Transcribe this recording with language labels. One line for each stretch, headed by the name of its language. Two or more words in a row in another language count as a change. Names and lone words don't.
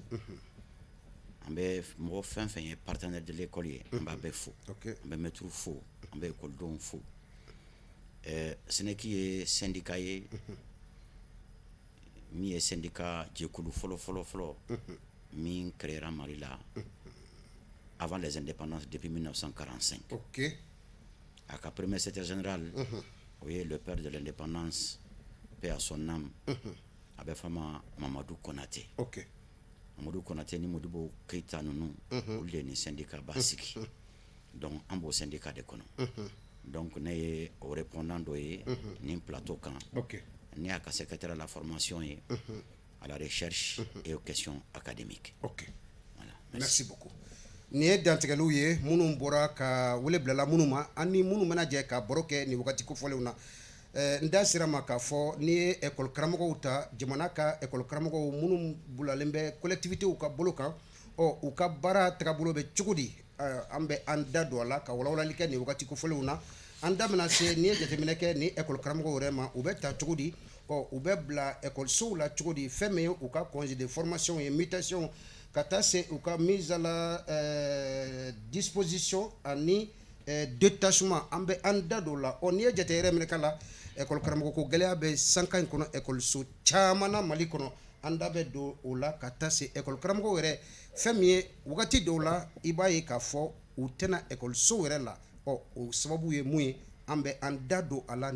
Bambara: An bɛ mɔgɔ fɛn fɛn ye
French: partenaire de l'école
Bambara: ye an b'a bɛɛ fo. An bɛ maître fo an bɛ ekɔlidenw fo. Sinɛki ye syndicat ye min ye syndicat jɛkulu fɔlɔ min créera Mali la
French: avant les indépendances depuis 1945.
Bambara: Ok. A ka
French: premier secrétaire général
Bambara: o ye
French: le père de l'indépendance paix à son âme
Bambara: a bɛ fɔ ma Mamadou Konaté. Ok. Mamadou Konaté ni Modibo Keita ninnu olu de ni syndicat b'a sigi donc an b'o syndicat de kɔnɔ donc ne ye o répondant dɔ ye nin plateau kan ne y'a ka
French: secrétaire à la formation ye à la recherche et aux questions académiques. Ok. Voilà. Merci beaucoup.
Bambara: Nin ye dantigɛliw ye minnu bɔra ka wele bilala minnu ma an ni minnu bɛna jɛ ka baro kɛ nin wagati kofɔlenw na n da sera ma k'a fɔ n'i ye école karamɔgɔw ta jamana ka école karamɔgɔw minnu bulalen bɛ collectivitéw ka bolo kan u ka baara tagabolo bɛ cogo di an bɛ an da don a la ka walawalali kɛ nin wagati kofɔlenw na an da bɛna se n'i ye jateminɛ kɛ ni école karamɔgɔw yɛrɛ ma u bɛ ta cogo di u bɛ bila écolesow la cogo di fɛn min ye u ka
French: congé de formation
Bambara: ye mutation ka taa se u ka
French: mise à la disposition
Bambara: ani détachement an bɛ an da don la n'i ye jate yɛrɛ minɛ ka la école karamɔgɔ ko gɛlɛya bɛ sanka in kɔnɔ école-so caman na Mali kɔnɔ an da bɛ don o la ka taa se école karamɔgɔw yɛrɛ fɛn min ye wagati dɔw la i b'a ye k'a fɔ u tɛna école-so yɛrɛ la o sababu ye mun ye an bɛ an da don a la nin